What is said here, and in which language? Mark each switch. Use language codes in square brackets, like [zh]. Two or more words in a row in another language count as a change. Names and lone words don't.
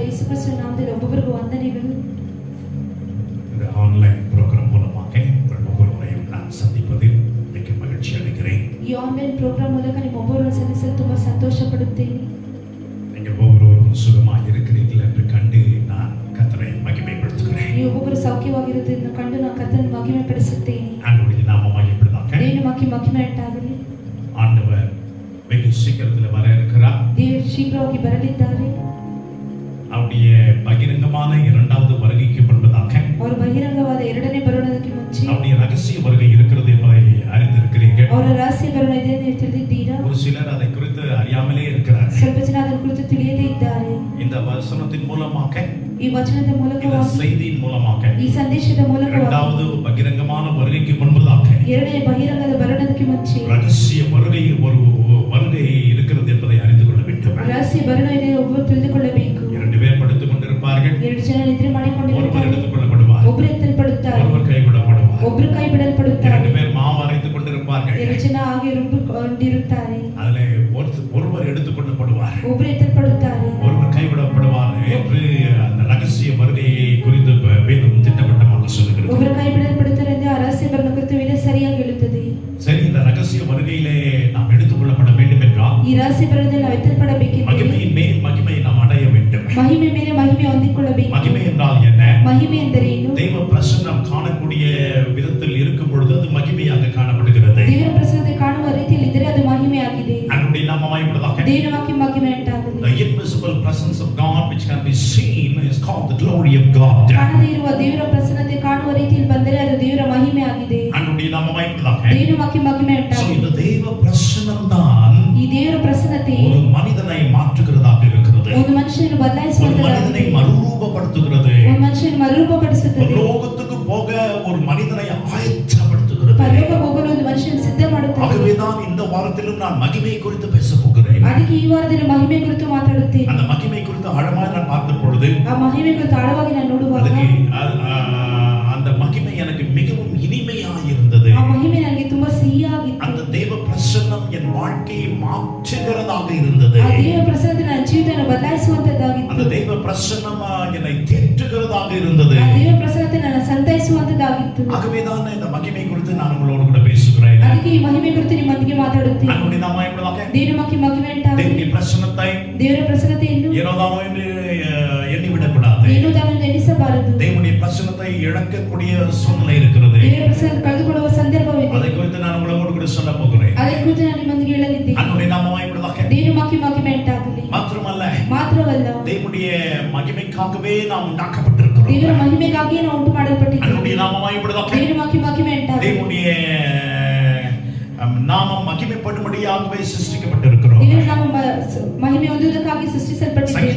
[kn] ಕ್ರಿಸ್ತನ ನಾಮದಲ್ಲಿ ಒಬ್ಬೊಬ್ಬರಿಗೂ ವಂದನೆಗಳು. [ta] இந்த [en] online program [ta] மூலமாக உங்கள் ஒவ்வொருவரையும் நான் சந்திப்பதில் மிக்க மகிழ்ச்சி அடைகிறேன். [kn] ಈ [en] online program [kn] ಮೂಲಕ ನಿಮ್ಮ ಒಬ್ಬೊಬ್ಬರನ್ನು ಸಲ್ಲಿಸಲು ತುಂಬಾ ಸಂತೋಷ ಪಡುತ್ತೇನೆ. [ta] நீங்கள் ஒவ்வொருவரும் சுகமாக இருக்கிறீர்கள் என்று கண்டு நான் கர்த்தரை மகிமைப்படுத்துகிறேன். [kn] ನೀವು ಒಬ್ಬೊಬ್ಬರು ಸೌಖ್ಯವಾಗಿರುವುದನ್ನು ಕಂಡು ನಾನು ಕರ್ತನನ್ನು ಮಹಿಮೆ ಪಡಿಸುತ್ತೇನೆ. [ta] ஆண்டவருடைய நாமம் மகிமைப்படுவதாக. [kn] ದೇವರ ಮಹಿಮೆ ಉಂಟಾಗಲಿ. [ta] ஆண்டவர் வெகு சீக்கிரத்தில் வர இருக்கிறார். [kn] ದೇವರು ಶೀಘ್ರವಾಗಿ ಬರಲಿದ್ದಾರೆ. [ta] அவருடைய பகிரங்கமான இரண்டாவது வருகைக்கு முன்பதாக [kn] ಅವರ ಬಹಿರಂಗವಾದ ಎರಡನೇ ಬರುವುದಕ್ಕೆ ಮುಂಚೆ [ta] அவருடைய ரகசிய வருகை இருக்கிறது என்பதை அறிந்திருக்கிறீர்கள். [kn] ಅವರ ರಹಸ್ಯ ಬರುಣ ಇದೆ ಎಂದು ತಿಳಿದಿದ್ದೀರಾ? [ta] ஒரு சிலர் அதை குறித்து அறியாமலே இருக்கிறார்கள். [kn] ಸ್ವಲ್ಪ ಜನ ಅದರ ಕುರಿತು ತಿಳಿಯದೇ ಇದ್ದಾರೆ. [ta] இந்த வசனத்தின் மூலமாக, [kn] ಈ ವಚನದ [ta] இந்த [kn] ಮೂಲಕವಾಗಿ, [ta] செய்தியின் மூலமாக [kn] ಈ ಸಂದೇಶದ ಮೂಲಕವಾಗಿ [ta] இரண்டாவது பகிரங்கமான வருகைக்கு முன்பதாக [kn] ಎರಡನೇ ಬಹಿರಂಗದ ಬರುಣದಕ್ಕೆ ಮುಂಚೆ [ta] ரகசிய வருகை ஒரு வருகை இருக்கிறது என்பதை அறிந்து கொள்ள வேண்டும். [kn] ರಹಸ್ಯ ಬರುಣ ಇದೆ ಒಬ್ಬರು ತಿಳಿದುಕೊಳ್ಳಬೇಕು. [ta] இரண்டு பேர் படுத்துக் கொண்டிருப்பார்கள். [kn] ಎರಡು ಜನ ನಿದ್ರೆ [ta] ஒருவர் [kn] ಮಾಡಿಕೊಂಡಿರುತ್ತಾರೆ. [ta] எடுத்துக் கொள்ளப்படுவார், [kn] ಒಬ್ಬರು ಎತ್ತಲ್ಪಡುತ್ತಾರೆ, [ta] ஒருவர் கைவிடப்படுவார். [kn] ಒಬ್ಬರು ಕೈ ಬಿಡಲ್ಪಡುತ್ತಾರೆ. [ta] இரண்டு பேர் மாவு அரைத்துக் கொண்டிருப்பார்கள். [kn] ಎರಡು ಜನ ಹಾಗೆ ರುಬ್ಬಿಕೊಂಡಿರುತ್ತಾರೆ. [ta] அதிலே ஒருவர் எடுத்துக் கொள்ளப்படுவார், [kn] ಒಬ್ಬರು ಎತ್ತಲ್ಪಡುತ್ತಾರೆ, [ta] ஒருவர் கைவிடப்படுவார் என்று அந்த ரகசிய வருகையை குறித்து வேதம் திட்டவட்டமாக சொல்லுகிறது. [kn] ಒಬ್ಬರು ಕೈ ಬಿಡಲ್ಪಡುತ್ತಾರೆ ಎಂದು ಆ ರಹಸ್ಯ ಬರುಣ ಕುರಿತು ವೇದ ಸರಿಯಾಗಿ ಹೇಳುತ್ತದೆ. [ta] சரி, இந்த ரகசிய வருகையிலே நாம் எடுத்துக் கொள்ளப்பட வேண்டும் என்றால் [kn] ಈ ರಹಸ್ಯ ಬರುಣದಲ್ಲಿ ನಾವು ಎತ್ತಲ್ಪಡಬೇಕಿದೆ. [ta] மகிமையின் மேல் மகிமை நாம் அடைய வேண்டும். [kn] ಮಹಿಮೆ ಮೇಲೆ ಮಹಿಮೆ ಹೊಂದಿಕೊಳ್ಳಬೇಕು. [ta] மகிமை என்றால் என்ன? [kn] ಮಹಿಮೆ ಎಂದರೆ ಏನು? [ta] தெய்வ பிரசன்னம் காணக்கூடிய விதத்தில் இருக்கும் பொழுது அது மகிமையாக காணப்படுகிறது. [kn] ದೇವರ ಪ್ರಸನ್ನತೆ ಕಾಣುವ ರೀತಿಯಲ್ಲಿ ಇದ್ದರೆ ಅದು ಮಹಿಮೆಯಾಗಿದೆ. [ta] அவருடைய நாமமாய் உள்ளதாக [kn] ದೇವರ ಮಹಿಮೆ ಉಂಟಾಗಲಿ. [en] the invisible presence of God which can be seen is called the glory of God. [kn] ಕಾಣದೇ ಇರುವ ದೇವರ ಪ್ರಸನ್ನತೆ ಕಾಣುವ ರೀತಿಯಲ್ಲಿ ಬಂದರೆ ಅದು ದೇವರ ಮಹಿಮೆ ಆಗಿದೆ. [ta] அவருடைய நாமமாய் உள்ளதாக [kn] ದೇವರ ಮಹಿಮೆ so ಉಂಟಾಗಲಿ. [ta] இந்த தெய்வ பிரசன்னம் தான் [kn] ಈ ದೇವರ ಪ್ರಸನ್ನತೆ [ta] ஒரு மனிதனை மாற்றுகிறதாக இருக்கிறது. [kn] ಒಂದು ಮನುಷ್ಯನನ್ನು [ta] ஒரு மனிதனை [kn] ಬದಲಾಯಿಸುವಂತದ್ದಾಗಿದೆ. [ta] மறுரூபப்படுத்துகிறது. [kn] ಒಂದು ಮನುಷ್ಯನನ್ನು ಮರುರೂಪಪಡಿಸುತ್ತದೆ. [ta] பரலோகத்துக்கு போக ஒரு மனிதனை ஆயத்தப்படுத்துகிறது. [kn] ಪರಲೋಕ ಹೋಗಲು ಒಂದು ಮನುಷ್ಯನನ್ನು ಸಿದ್ಧ ಮಾಡುತ್ತದೆ. [ta] ஆகவேதான் இந்த வாரத்திலும் நான் மகிமை குறித்து பேச போகிறேன். [kn] ಅದಕ್ಕೆ ಈ ವಾರದಲ್ಲಿ ಮಹಿಮೆ ಕುರಿತು ಮಾತಾಡುತ್ತೇನೆ. [ta] அந்த மகிமை குறித்து ஆழமாக நான் பார்த்த பொழுது [kn] ಆ ಮಹಿಮೆ ಕುರಿತು ಆಳವಾಗಿ ನಾನು ನೋಡುವಾಗ [ta] அதுக்கு அந்த மகிமை எனக்கு மிகவும் இனிமையாக இருந்தது. [kn] ಆ ಮಹಿಮೆ ನನಗೆ ತುಂಬಾ ಸಿಹಿಯಾಗಿತ್ತು. [ta] அந்த தேவ பிரசன்னம் என் வாழ்க்கையை மாற்றுகிறதாக இருந்தது. [kn] ಆ ದೇವರ ಪ್ರಸನ್ನತೆ ನನ್ನ ಜೀವಿತವನ್ನು ಬದಲಾಯಿಸುವಂತದ್ದಾಗಿತ್ತು. [ta] அந்த தேவ பிரசன்னம் என்னை தேற்றுகிறதாக இருந்தது. [kn] ಆ ದೇವರ ಪ್ರಸನ್ನತೆ ನನ್ನ ಸಂತೈಸುವಂತದ್ದಾಗಿತ್ತು. [ta] ஆகவேதான் இந்த மகிமை குறித்து நான் உங்களோடு கூட பேசுகிறேன். [kn] ಅದಕ್ಕೆ ಈ ಮಹಿಮೆ ಕುರಿತು ನಿಮ್ಮೊಂದಿಗೆ ಮಾತಾಡುತ್ತೇನೆ. [ta] அன்னுடைய நாமம் எப்படிதாக [kn] ದೇವರ ಮಹಿಮೆ ಉಂಟಾಗಲಿ. [ta] தேவனுடைய பிரசன்னத்தை [kn] ದೇವರ ಪ್ರಸನ್ನತೆಯನ್ನು [ta] ஏனோதானோ என்று எண்ணிவிடக்கூடாது. [kn] ಏನು ತಾನು ಎಣಿಸಬಾರದು. [ta] தேவனுடைய பிரசன்னத்தை இழக்கக்கூடிய சூழ்நிலை இருக்கிறது. [kn] ದೇವರ ಪ್ರಸನ್ನತೆ ಕಳೆದುಕೊಳ್ಳುವ ಸಂದರ್ಭವಿದೆ. [ta] அதை குறித்து நான் உங்களோடு கூட சொல்ல போகிறேன். [kn] ಅದರ ಕುರಿತು ನಾನು ನಿಮ್ಮೊಂದಿಗೆ ಹೇಳಲಿದ್ದೇನೆ. [ta] அன்னுடைய நாமம் எப்படிதாக [kn] ದೇವರ ಮಹಿಮೆ ಉಂಟಾಗಲಿ. [ta] மாத்திரமல்ல, [kn] ಮಾತ್ರವಲ್ಲ, [ta] தேவனுடைய மகிமைக்காகவே நாம் உண்டாக்கப்பட்டிருக்கிறோம். [kn] ದೇವರ ಮಹಿಮೆಗಾಗಿ ನಾವು ಉಂಟು ಮಾಡಲ್ಪಟ್ಟಿದ್ದೇವೆ. [ta] அன்னுடைய நாமம் எப்படிதாக [kn] ದೇವರ ಮಹಿಮೆ ಉಂಟಾಗಲಿ. [ta] தேவனுடைய நாமம் மகிமைப்படும்படியாகவே சிருஷ்டிக்கப்பட்டிருக்கிறோம். [kn] ದೇವರ ನಾಮ ಮಹಿಮೆ ಹೊಂದುವುದಕ್ಕಾಗಿ ಸೃಷ್ಟಿಸಲ್ಪಟ್ಟಿದ್ದೇವೆ.